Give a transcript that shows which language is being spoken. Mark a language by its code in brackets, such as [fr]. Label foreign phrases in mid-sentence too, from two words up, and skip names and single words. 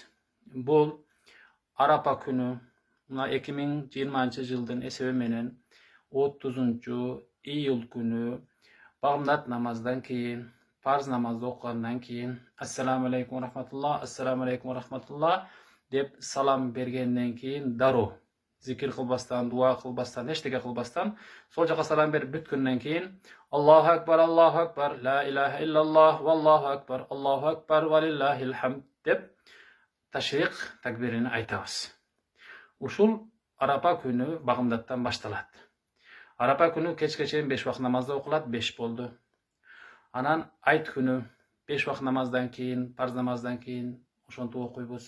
[ky] Бул арапа күнү, мына 2020 жылдын эсеби менен 30 июль күнү багымдат намаздан кийин, парз намазды окугандан кийин [ar] السلام عليكم رحمة الله, السلام عليكم رحمة الله [ky] деп салам бергенден кийин дароо зикир кылбастан, дуа кылбастан, эчтеке кылбастан сол жака салам берип бүткөндөн кийин [ar] الله أكبر لا إله إلا الله الله أكبر ولله الحمد [ky] деп ташрик такбирин айтабыз. Ушул арапа күнү багымдаттан башталат. Арапа күнү кечке чейин 5 вакыт намазды окулат, 5 болду. Анан айт күнү 5 вакыт намаздан кийин, парз намаздан кийин ошонтип окуйбуз.